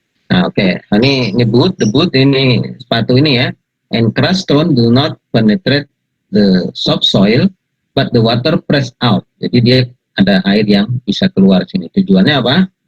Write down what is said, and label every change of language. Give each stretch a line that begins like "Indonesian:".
Indonesian: Nah, oke. Ini boot ini sepatu ini ya.
English: And crushed stone do not penetrate the soft soil, but the water press out.
Indonesian: Jadi dia ada air yang bisa keluar sini. Tujuannya apa?